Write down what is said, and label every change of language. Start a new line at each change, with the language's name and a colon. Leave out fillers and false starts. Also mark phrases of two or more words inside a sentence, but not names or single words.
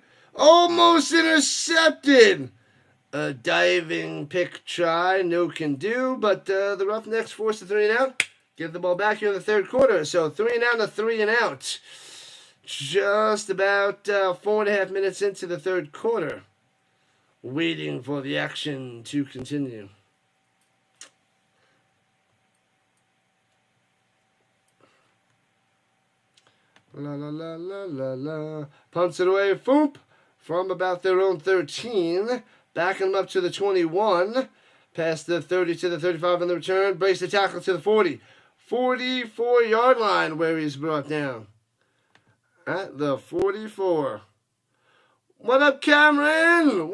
English: Almost intercepted. A diving pick try. No can do. But the Roughnecks forced the 3 and out. Get the ball back here in the 3rd quarter. So 3 and out to 3 and out. Just about 4.5 minutes into the 3rd quarter. Waiting for the action to continue. La la la la la la. Punts it away. Foop. From about their own 13. Backing them up to the 21. Past the 30 to the 35 on the return. Brace the tackle to the 40. 44-yard line where he's brought down. At the 44. What up, Cameron?